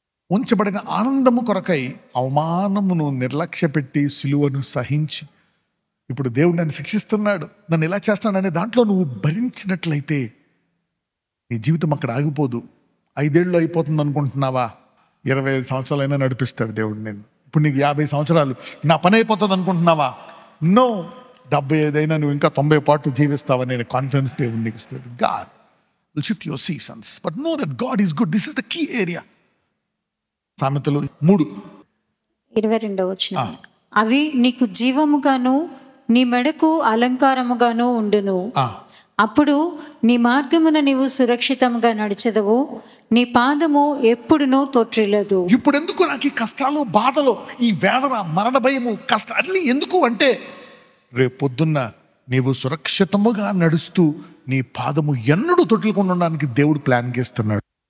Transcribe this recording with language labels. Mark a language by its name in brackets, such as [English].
[Telugu] ఉంచబడిన ఆనందము కొరకై అవమానమును నిర్లక్ష్య పెట్టి సిలువను సహించి, ఇప్పుడు దేవుడు నన్ను శిక్షిస్తున్నాడు, నన్ను ఇలా చేస్తున్నాడు అనే దాంట్లో నువ్వు భరించినట్లయితే నీ జీవితం అక్కడ ఆగిపోదు. 5 ఏళ్ళు అయిపోతుంది అనుకుంటున్నావా? 25 సంవత్సరాలైనా నడిపిస్తాడు దేవుడు నేను. ఇప్పుడు నీకు 50 సంవత్సరాలు, నా పని అయిపోతుంది అనుకుంటున్నావా? నో. 75 అయినా నువ్వు ఇంకా 90 పాటు జీవిస్తావని కాన్ఫిడెన్స్ దేవుడు నీకు ఇస్తాడు. [English] God will shift your seasons, but know that God is good. This is the key area. [Telugu] సామెతలు 3. 22వ వచనం. అవి నీకు జీవముగాను నీ మెడకు అలంకారముగాను ఉండును. అప్పుడు నీ మార్గమున నీవు సురక్షితంగా నడిచెదవు, నీ పాదము ఎప్పుడునూ తొట్టిల్లదు. ఇప్పుడు ఎందుకు నాకు ఈ కష్టాలు, బాధలు, ఈ వేదన, మరణ భయము, కష్టం అన్నీ ఎందుకు అంటే రేపు పొద్దున్న నీవు సురక్షితముగా నడుస్తూ నీ పాదము ఎన్నడూ తొట్టిల్లకుండా ఉండడానికి దేవుడు ప్లాన్ చేస్తున్నాడు.